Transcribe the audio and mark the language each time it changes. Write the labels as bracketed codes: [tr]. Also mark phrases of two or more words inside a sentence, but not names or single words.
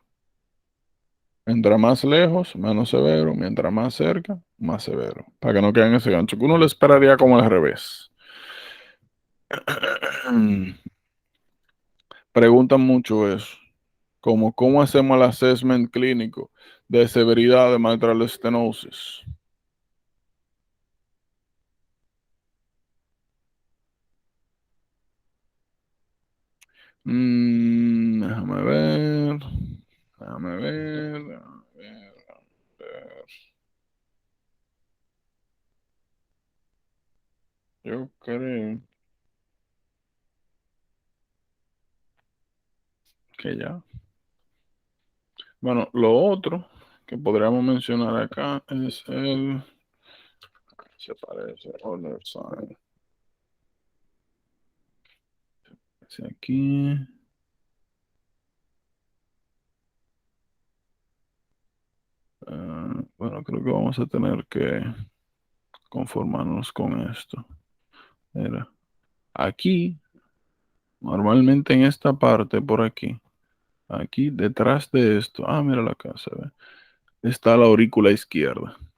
[es] Mientras más lejos, menos severo. Mientras más cerca, más severo. Para que no queden ese gancho, que uno le esperaría como al revés. Preguntan mucho eso. Como cómo hacemos el assessment clínico de severidad de [en] mitral stenosis. [es] Déjame ver. Déjame ver. Déjame ver. Ver. Yo creo que ya. Bueno, lo otro que podríamos mencionar acá es el. Se parece. [en] Other side. [es] Ese aquí. Bueno, creo que vamos a tener que conformarnos con esto. Mira, aquí, normalmente en esta parte por aquí, aquí detrás de esto, mira la casa, ve, está la aurícula izquierda.